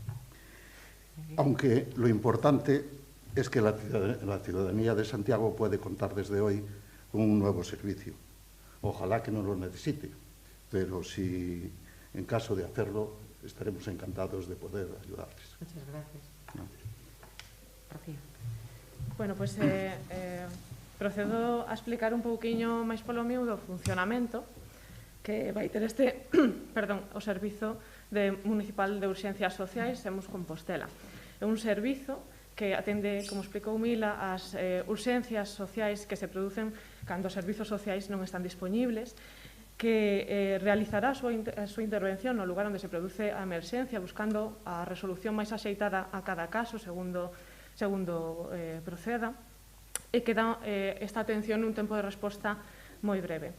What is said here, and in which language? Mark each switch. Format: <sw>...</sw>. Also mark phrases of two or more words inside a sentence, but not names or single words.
<es>Aunque lo importante es que la ciudadanía de Santiago puede contar desde hoy con un nuevo servicio. Ojalá que no lo necesite, pero si en caso de hacerlo, estaremos encantados de poder ayudarles. Muchas gracias. Rocío.</es> <gl>Bueno, pois procedo a explicar un pouquiño máis polo miúdo o funcionamento que vai ter este o Servizo Municipal de Urxencias Sociais SEMOS Compostela. É un servizo que atende, como explicou Mila, as urxencias sociais que se producen cando os servizos sociais non están dispoñibles, que realizará a súa intervención no lugar onde se produce a emerxencia, buscando a resolución máis axeitada a cada caso, segundo proceda, e que dá esta atención nun tempo de resposta moi breve.</gl>